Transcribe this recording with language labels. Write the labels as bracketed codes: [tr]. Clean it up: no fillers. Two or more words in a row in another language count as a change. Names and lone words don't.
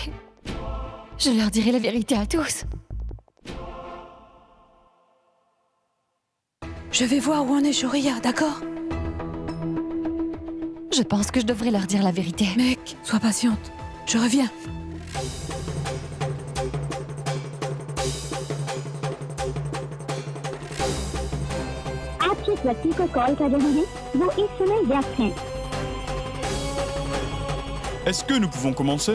[fr] Je leur dirai la vérité à tous. Je vais voir où en est Shaurya, d'accord? Je pense que je devrais leur dire la vérité. Mec, sois patiente. Je reviens. [hi] आप जिस व्यक्ति को कॉल कर रहे हैं वो इस समय व्यस्त हैं। [fr] Est-ce que nous pouvons commencer?